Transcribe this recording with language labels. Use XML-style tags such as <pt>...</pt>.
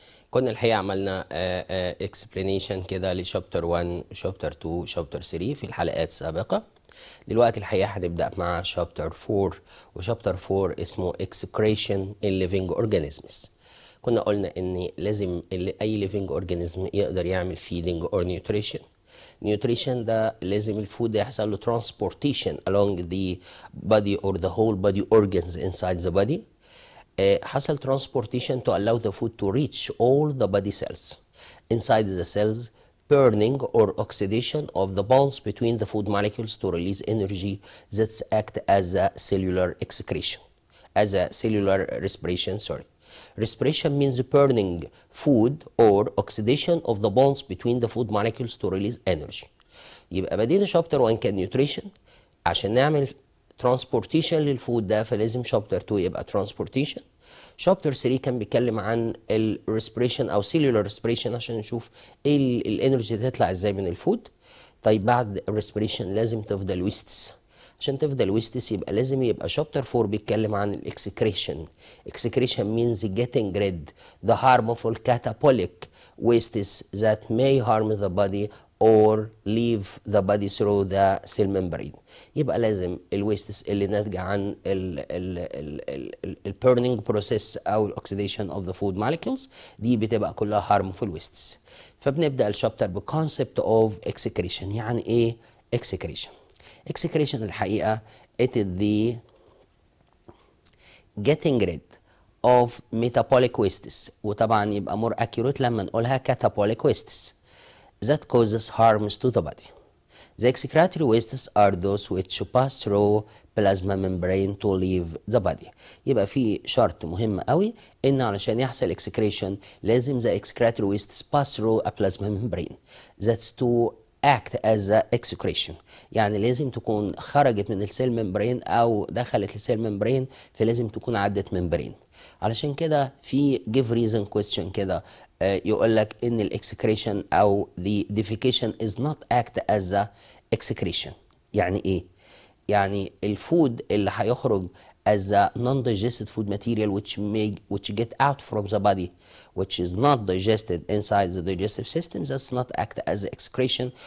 <ar>كنا الحقيقة عملنا explanation كده لشابتر 1 وشابتر 2 وشابتر 3 في الحلقات السابقة. دلوقتي الحقيقة هنبدأ مع شابتر 4، وشابتر 4 اسمه</ar> <en>excretion in living organisms.</en> <ar>كنا قلنا إن لازم أي living organism يقدر يعمل</ar> <en>feeding or nutrition. nutrition</en> <ar>ده لازم الفود ده يحصل له</ar> <en>transportation along the body or the whole body organs inside the body.</en> <ar>حصل</ar> <en>transportation to allow the food to reach all the body cells. Inside the cells, burning or oxidation of the bonds between the food molecules to release energy that act as a cellular excretion, as a cellular respiration, sorry. Respiration means burning food or oxidation of the bonds between the food molecules to release energy.</en> <ar>يبقى بدينا شابتر 1 كان nutrition. عشان نعمل transportation للفود ده فلازم شابتر 2 يبقى transportation. شابتر 3 كان بيتكلم عن ال respiration او cellular respiration عشان نشوف ايه الانرجي تطلع ازاي من الفود. طيب بعد respiration لازم تفضل ويستس. عشان تفضل ويستس يبقى لازم يبقى شابتر 4 بيتكلم عن الاكسكريشن.</ar> <en>excretion means getting rid the harmful catabolic wastes that may harm the body or leave the body through the cell membrane.</en> <ar>يبقى لازم الويستس اللي ناتجه عن ال</ar> <en>burning process</en> <ar>او الاكسيديشن</ar> <en>of the food molecules</en> <ar>دي بتبقى كلها</ar> <en>harmful wastes.</en> <ar>فبنبدا الشابتر</ar> <en>بconcept of excretion.</en> <ar>يعني ايه</ar> <en>excretion؟ excretion</en> <ar>الحقيقة</ar> <en>it is the getting rid of metabolic wastes،</en> <ar>وطبعا يبقى</ar> <en>more accurate</en> <ar>لما نقولها</ar> <en>catabolic wastes that causes harms to the body. The excretory wastes are those which pass through plasma membrane to leave the body.</en> <ar>يبقى في شرط مهم قوي ان علشان يحصل</ar> <en>excretion</en> <ar>لازم</ar> <en>the excretory wastes pass through a plasma membrane. That's to act as a excretion.</en> <ar>يعني لازم تكون خرجت من السيل ممبرين او دخلت السيل ممبرين، فلازم تكون عدت ممبرين. علشان كده في</ar> <en>give reason question</en> <ar>كده يقول لك ان الاكسكريشن او</ar> <en>the defecation is not act as a excretion.</en> <ar>يعني ايه؟ يعني الفود اللي هيخرج</ar> <en>as a non-digested food material which get out from the body which is not digested inside the digestive system does not act as excretion.</en>